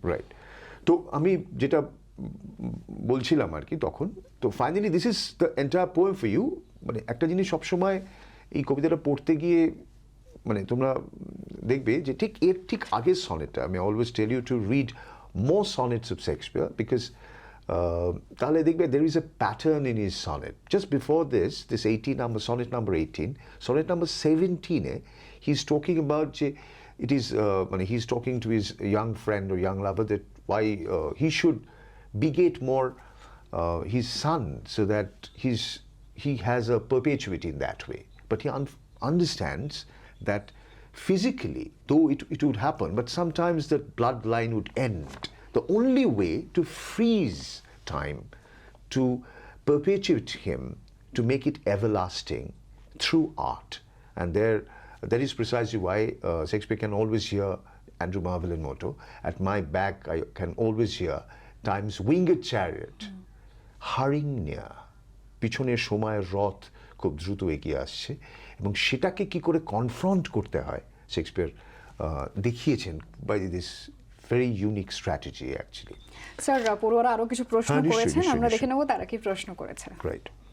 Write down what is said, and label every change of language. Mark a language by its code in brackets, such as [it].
[bn] Right, তো আমি যেটা বলছিলাম আর কি তখন, তো [en] Finally this is the entire poem for you. [bn] একটা জিনিস সবসময় এই কবিতাটা পড়তে গিয়ে তোমরা দেখবে যে ঠিক আগের সনেটটা, আমি [en] always tell you to read more sonnets of Shakespeare, [bn] because তাহলে দেখবে [en] There is a pattern in his sonnet. Just before this 18 number sonnet number 18, sonnet number 17-এ he is talking about যে it is he is talking to his young friend or young lover that why he should beget more his son so that he has a perpetuity in that way. But he understands that physically, though it would happen, but sometimes the bloodline would end. The only way to freeze time, to perpetuate him, to make it everlasting through art. And that is precisely why Shakespeare can always hear Andrew Marvell in motto, at my back I can always hear time's winged chariot hurrying near. [bn] পিছনের সময়ের রথ খুব দ্রুত এগিয়ে আসছে, এবং সেটাকে কি করে কনফ্রন্ট করতে হয় শেক্সপিয়ার দেখিয়েছেন [en] By this very unique strategy actually. [bn] Sir পড়ুয়ারা আরো কিছু প্রশ্ন হ্যাঁ, নিশ্চয়ই, করেছেন, নিশ্চয়ই, আমরা দেখে নিশ্চয়ই। নেব তারা কি প্রশ্ন করেছে। [en] Right.